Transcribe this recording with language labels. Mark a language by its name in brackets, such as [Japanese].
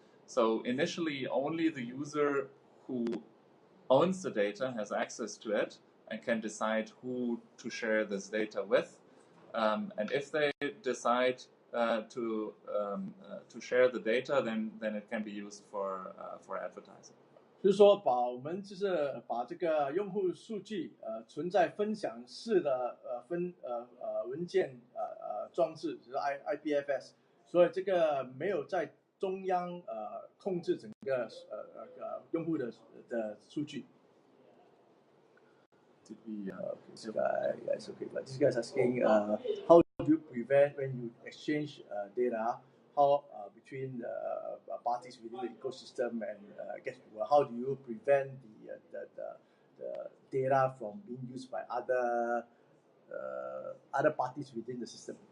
[English] So initially, only the user who owns the data has access to it and can decide who to share this data with. And if they decide to share the data, then it can be used for advertising. [Chinese] 就是说，把这个用户数据存在分享式的文件装置，就是 IPFS， 所以这个没有在中央控制整个用户的数据。 [English] Did we? This guy, okay, but this guy is asking, how do you prevent when you exchange data? How between parties within the ecosystem and how do you prevent the data from being used by other parties within the system?